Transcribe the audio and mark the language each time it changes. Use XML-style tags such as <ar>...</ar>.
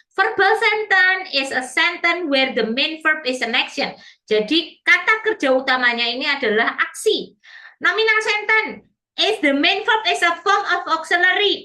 <en>Verbal sentence is a sentence where the main verb is an action.</en> <id>Jadi kata kerja utamanya ini adalah aksi.</id> <en>Nominal sentence is the main verb is a form of auxiliary.</en>